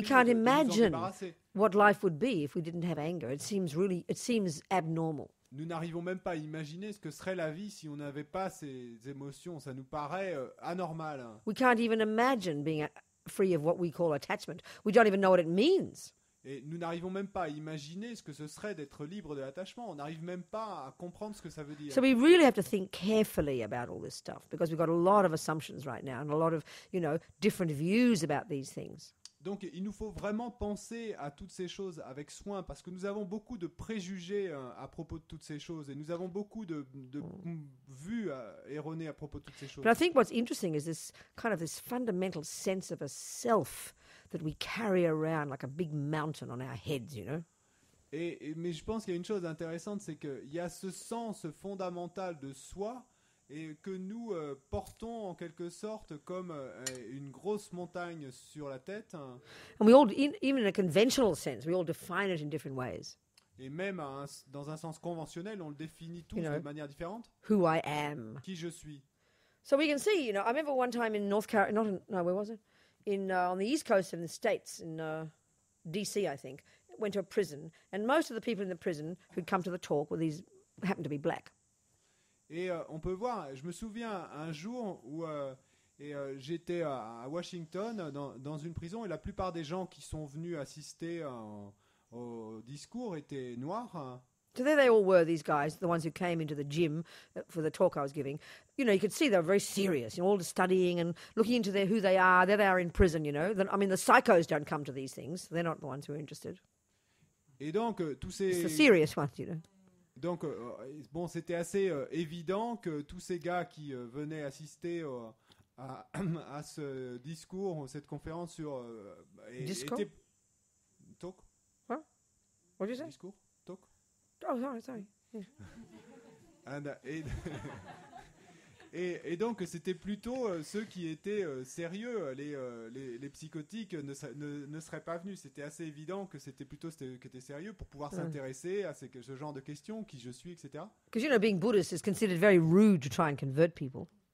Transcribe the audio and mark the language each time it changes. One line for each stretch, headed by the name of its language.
English: We can't imagine what life would be if we didn't have anger. It seems abnormal.
French: Nous n'arrivons même pas à imaginer ce que serait la vie si on n'avait pas ces émotions. Ça nous paraît anormal.
English: We can't even imagine being free of what we call attachment. We don't even know what it means.
French: Et nous n'arrivons même pas à imaginer ce que ce serait d'être libre de l'attachement. On n'arrive même pas à comprendre ce que ça veut dire.
English: So we really have to think carefully about all this stuff because we've got a lot of assumptions right now and a lot of, different views about these things.
French: Donc il nous faut vraiment penser à toutes ces choses avec soin parce que nous avons beaucoup de préjugés à propos de toutes ces choses et nous avons beaucoup de vues erronées à propos de toutes ces choses.
English: But I think what's interesting is this fundamental sense of a self that we carry around like a big mountain on our heads,
French: Mais je pense qu'il y a une chose intéressante, c'est qu'il y a ce sens fondamental de soi et que nous portons en quelque sorte comme une grosse montagne sur la tête.
English: And we all, even in a conventional sense, we all define it in different ways.
French: Et même dans un sens conventionnel, on le définit tous de manière différente.
English: Who I am.
French: Qui je suis.
English: So we can see, I remember one time in North Carolina, where was it? On the east coast of the States, in D.C., I think, went to a prison, and most of the people in the prison who'd come to the talk happened to be black.
French: Et on peut voir, je me souviens un jour où j'étais à Washington dans une prison et la plupart des gens qui sont venus assister au discours étaient noirs.
English: So there they all were, these guys, the ones who came into the gym for the talk I was giving. You could see they were very serious, all studying and looking into who they are. There they are in prison, I mean, the psychos don't come to these things. They're not the ones who are interested.
French: Et donc, tous ces...
English: It's the serious ones,
French: Donc, c'était assez évident que tous ces gars qui venaient assister à ce discours, cette conférence sur... Discours?
English: Talk? What? What did you say?
French: Discours?
English: Talk? Oh, sorry. Yeah.
French: Et donc, c'était plutôt ceux qui étaient sérieux. Les psychotiques ne seraient pas venus. C'était assez évident que c'était plutôt ceux qui étaient sérieux pour pouvoir s'intéresser à ce genre de questions, qui je suis, etc.
English: Because, being Buddhist is considered very rude to try and convert people.